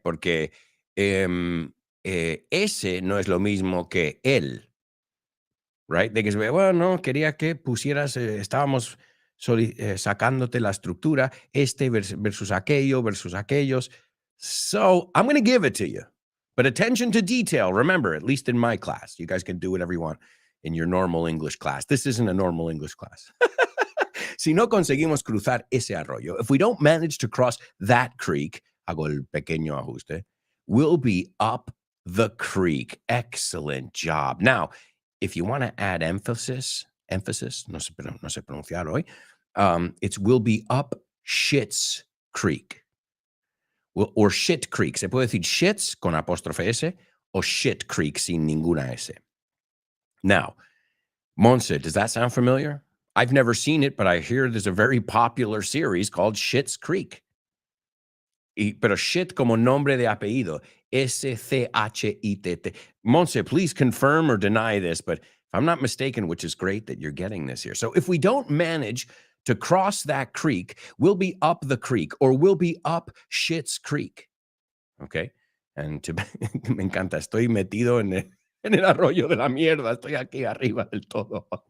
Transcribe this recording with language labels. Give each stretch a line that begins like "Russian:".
Spanish: Porque ese no es lo mismo que él, right? De que, bueno, no, quería que pusieras, estábamos sacándote la estructura, versus aquello, versus aquellos.
English: So I'm going to give it to you. But attention to detail. Remember, at least in my class, you guys can do whatever you want in your normal English class. This isn't a normal English class.
Spanish: Si no conseguimos cruzar ese arroyo,
English: if we don't manage to cross that creek,
Spanish: hago el pequeño ajuste,
English: we'll be up the creek. Excellent job. Now, if you want to add emphasis,
Spanish: no sé pronunciar hoy,
English: it's will be up Schitt's Creek. Or Shit Creek.
Spanish: Se puede decir shits con apóstrofe S o Shit Creek sin ninguna S.
English: Now, Monse, does that sound familiar? I've never seen it, but I hear there's a very popular series called Schitt's Creek.
Spanish: Pero shit como nombre de apellido.
English: S-C-H-I-T-T. Monse, please confirm or deny this, but if I'm not mistaken, which is great that you're getting this here. So if we don't manage to cross that creek, we'll be up the creek or we'll be up Schitt's Creek. Okay?
Spanish: And me encanta, estoy metido en el arroyo de la mierda. Estoy aquí arriba del todo.